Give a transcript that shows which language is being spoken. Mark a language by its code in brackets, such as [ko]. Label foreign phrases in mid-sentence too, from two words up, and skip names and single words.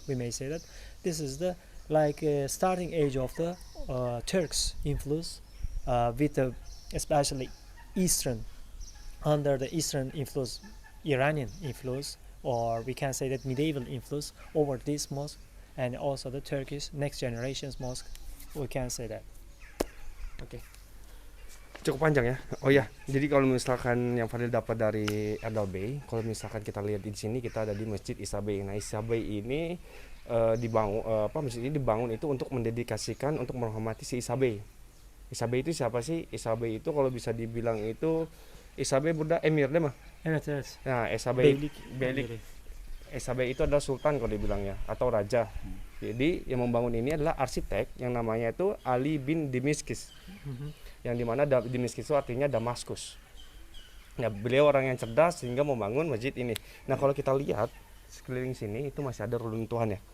[en] We may say that this is the starting age of the Turks influence with the especially Eastern, under the Eastern influence, Iranian influence, or we can say that medieval influence over this mosque, and also the Turkish next generation's mosque. We can say that. [id] Oke. Cukup panjang ya. Oh ya, jadi kalau misalkan yang Fadil dapat dari Erdal Bey, kalau misalkan kita lihat di sini kita ada di Masjid Isa Bey. Nah, Isa Bey ini masjid ini dibangun itu untuk mendedikasikan untuk menghormati si Isa Bey. Isa Bey itu siapa sih? Isa Bey itu kalau bisa dibilang itu Isa Bey Buddha Emir deh mah. Evet. Nah, Isa Bey Beylik. Isa Bey itu adalah sultan kalau dibilang ya, atau raja. Jadi yang membangun ini adalah arsitek yang namanya itu Ali bin Dimiskis. Yang dimana Dimiskis itu artinya Damaskus. Nah, beliau orang yang cerdas sehingga membangun masjid ini. Nah, kalau kita lihat sekeliling sini itu masih ada runtuhan ya.